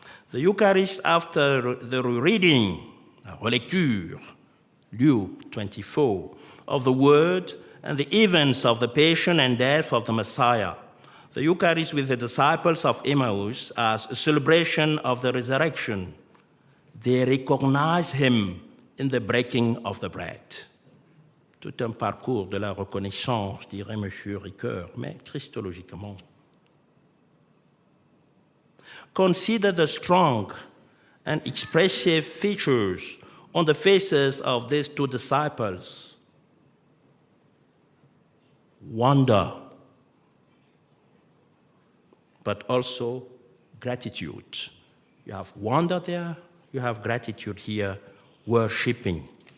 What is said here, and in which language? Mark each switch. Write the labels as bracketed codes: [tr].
[en] The Eucharist after the reading, relecture, Luke 24, of the Word and the events of the passion and death of the Messiah. The Eucharist with the disciples of Emmaus as a celebration of the resurrection. They recognize him in the breaking of the bread. [fr] Tout un parcours de la reconnaissance, dirait M. Ricoeur, mais christologiquement. [en] Consider the strong and expressive features on the faces of these two disciples. Wonder, but also gratitude. You have wonder there, you have gratitude here, worshiping.